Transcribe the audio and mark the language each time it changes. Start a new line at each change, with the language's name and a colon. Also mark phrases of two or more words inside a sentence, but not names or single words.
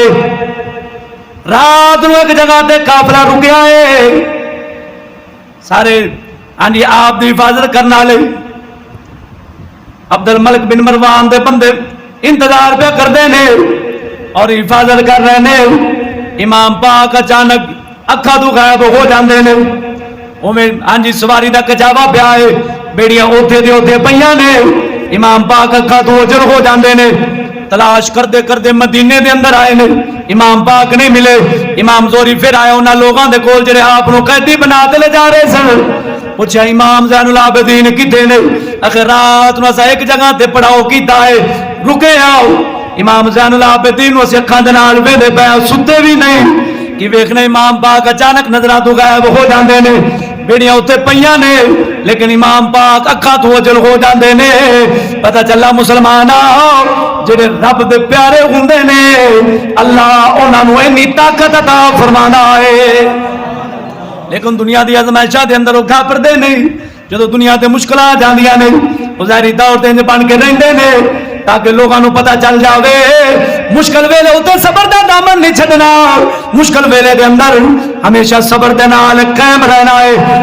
Punjabi: رات نو ایک جگہ تے قافلہ رکیا ہے, سارے ہاں جی آپ دی حفاظت کرنے والے عبد الملک بن مروان دے بندے
Urdu: انتظار پہ کرتے ہیں اور حفاظت کر رہے ہیں.
Punjabi: امام پاک اچانک اکھا تو غائب ہو جاندے نے, ہاں جی سواری دا کچاوا پیا ہے, بیڑیاں اوتھے دے اوتھے پئیاں نے, امام پاک اکھا تو اوجل ہو جاندے نے. تلاش کرتے کرتے مدینے دے اندر آئے نے, امام پاک نہیں ملے. امام زہری پھر آیا انہاں لوگاں دے کول جڑے آپ نو قیدی بنا کے لے جا رہے سن, پوچھا امام زین العابدین کتے نے؟ اخر رات نو اسا ایک جگہ تے پڑاؤ کیتا ہے, رکے آؤ. امام زین العابدین نو اسی اکھاں دے نال ویندے پے, ستے بھی نہیں کہ ویکھنے امام پاک اچانک نظراں تو غائب ہو جاندے نے. بیڑیاں اتنے پئیاں نے لیکن امام پاک اکھاں تو اوجل ہو جاندے نے. پتہ چلا مسلمان جڑے رب دے پیارے ہوندے نے اللہ انہاں نو اتنی طاقت عطا فرمانا ہے. لیکن دنیا دی ازمائشاں دے اندر وہ گھبردے نہیں. جدو دنیا تے مشکلات آندیاں نے وہ ظاہری طور تے بن کے رہندے نے تاکہ
Urdu: لوگوں کو پتہ چل
Punjabi: جاوے مشکل ویلے اتنے صبر دا دامن نہیں چھڈنا, مشکل ویلے دے اندر ہمیشہ صبر دے نال قائم رہنا ہے.